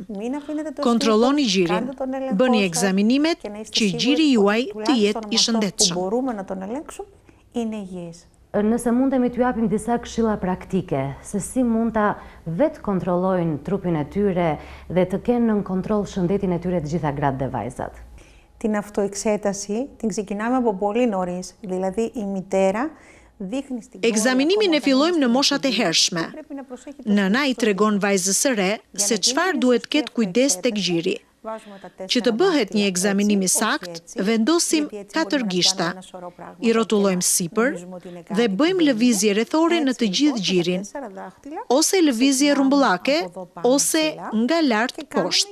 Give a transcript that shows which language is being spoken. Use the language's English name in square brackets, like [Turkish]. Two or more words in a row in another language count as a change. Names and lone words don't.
[Albanian] Kontrolloni gjirin, bëni ekzaminimet që gjiri juaj të jetë i shëndetshëm. Nëse mundemi t'ju japim disa këshilla praktike, se si mund ta vetë kontrollojnë trupin e tyre dhe të kenë në kontroll shëndetin e tyre të gjitha gratë dhe vajzat. [Greek] Την αυτοεξέταση την ξεκινάμε από πολύ νωρίς, δηλαδή η μητέρα δείχνει στην κόρη. [Albanian] Ekzaminimin e fillojmë në moshat e hershme. Nëna i tregon vajzës së re se çfarë duhet ketë kujdes tek gjiri. Që të bëhet një ekzaminim i sakt, vendosim 4 gishta, i rrotullojmë sipër dhe bëjmë lëvizje rrethore në të gjithë gjirin, ose lëvizje rrumbullake, ose nga lart poshtë.